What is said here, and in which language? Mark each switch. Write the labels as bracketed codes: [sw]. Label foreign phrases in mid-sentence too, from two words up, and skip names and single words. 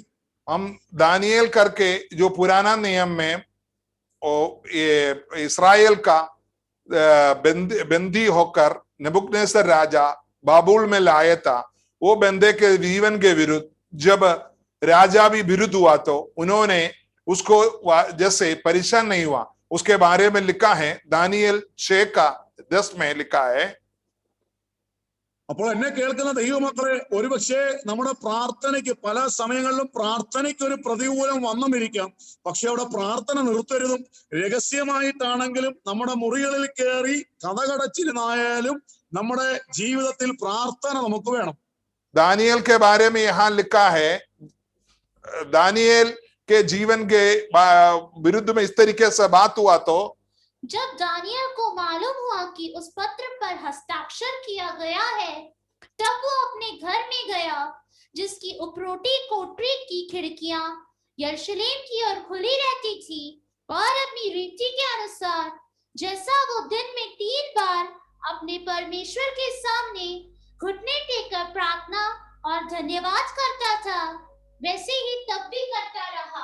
[hi] हम दानिയേल करके जो पुराना नियम में इस्राएल का बंदी होकर नबूकदनेस्सर राजा बाबुल में लाया था, वो बंदे के जीवन के विरुद्ध जब राजा भी विरुद्ध हुआ तो उन्होंने उसको जैसे परेशान नहीं हुआ, उसके बारे में लिखा है दानिയേൽ 6:10 में लिखा है। [ml] അപ്പോൾ എന്നെ കേൾക്കുന്ന ദൈവമക്കളെ, ഒരുപക്ഷെ നമ്മുടെ പ്രാർത്ഥനയ്ക്ക് പല സമയങ്ങളിലും പ്രാർത്ഥനയ്ക്ക് ഒരു പ്രതികൂലം വന്നെന്നിരിക്കാം. പക്ഷെ അവിടെ പ്രാർത്ഥന നിർത്തരുതും. രഹസ്യമായിട്ടാണെങ്കിലും നമ്മുടെ മുറികളിൽ കയറി കഥകടച്ചിരുന്നായാലും നമ്മുടെ ജീവിതത്തിൽ പ്രാർത്ഥന നമുക്ക് വേണം. [hi] दानिയേल के बारे में यहाँ लिखा है, दानिയേल के जीवन के विरुद्ध में इस तरीके से बात हुआ तो जब दानियल को मालूम हुआ कि उस पत्र पर हस्ताक्षर किया गया है, तब वो अपने घर में गया, जिसकी उपरोटी कोठरी की खिड़कियां यरूशलेम की ओर खुली रहती थी, और अपनी रीति के अनुसार जैसा वो दिन में 3 बार अपने परमेश्वर के सामने घुटने टेककर प्रार्थना और धन्यवाद करता था, वैसे ही तब भी करता रहा।